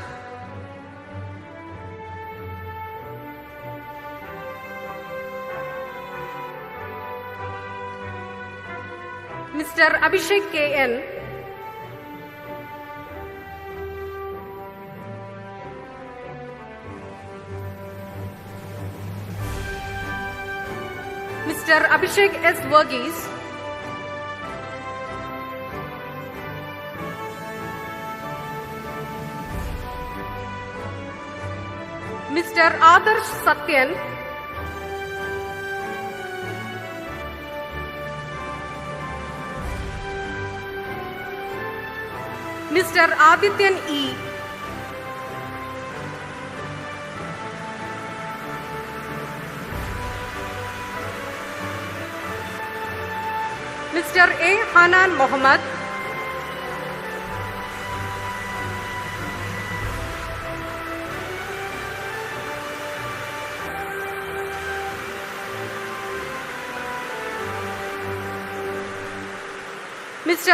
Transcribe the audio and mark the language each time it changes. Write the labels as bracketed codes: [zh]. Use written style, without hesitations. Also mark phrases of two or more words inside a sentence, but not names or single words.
[en] Mr. Abhishek K.N. Mr. Abhishek S. Verghese. Mr. Adarsh Satyan. Mr. Adityan E. Mr. A. Hanan Mohammed. Mr.